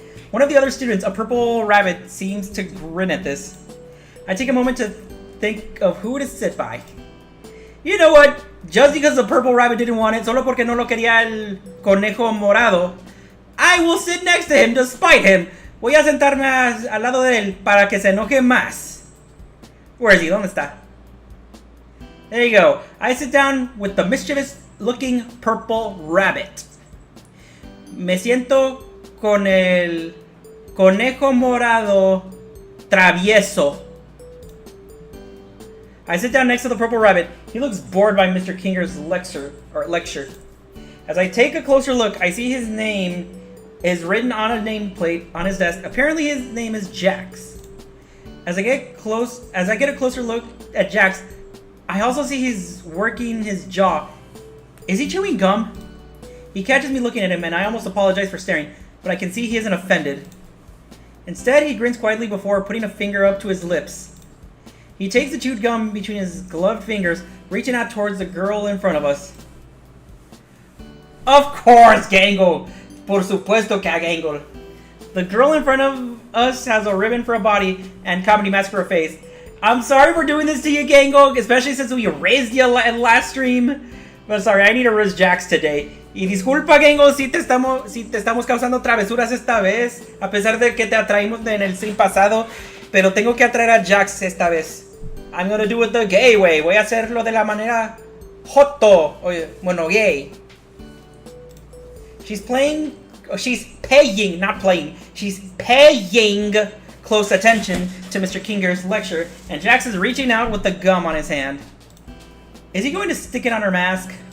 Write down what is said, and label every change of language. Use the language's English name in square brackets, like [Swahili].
[English] One of the other students, a purple rabbit, seems to grin at this. I take a moment to think of who to sit by. You know what? just because the purple rabbit didn't want it, [Spanish] solo porque no lo quería el conejo morado, [English] I will sit next to him to spite him. [Spanish] Voy a sentarme al lado de él para que se enoje más. [English] Where is he? [Spanish] ¿Dónde está? [English] There you go. I sit down with the mischievous looking purple rabbit. [Spanish] Me siento con el conejo morado travieso. [English] I sit down next to the purple rabbit. He looks bored by Mr. Kinger's lecture. As I take a closer look, I see his name is written on a nameplate on his desk. Apparently his name is Jax. As I get a closer look at Jax, I also see he's working his jaw. Is he chewing gum? He catches me looking at him and I almost apologize for staring, but I can see he isn't offended. Instead, he grins quietly before putting a finger up to his lips. He takes the chewed gum between his gloved fingers, reaching out towards the girl in front of us. Of course, Gangle! [Spanish] Por supuesto que Gangle. [English] The girl in front of us has a ribbon for a body and comedy mask for a face. I'm sorry for doing this to you, Gangle, especially since we erased you last stream. But sorry, I need to erase Jax today. [Spanish] Y disculpa, Gangle, si te estamos causando travesuras esta vez, a pesar de que te atraímos en el stream pasado, pero tengo que atraer a Jax esta vez. [English] I'm gonna do it the gay way. [Spanish] Voy a hacerlo de la manera joto. Oye, bueno, gay. [English] She's paying, not playing. She's paying close attention to Mr. Kinger's lecture, and Jax is reaching out with the gum on his hand. Is he going to stick it on her mask?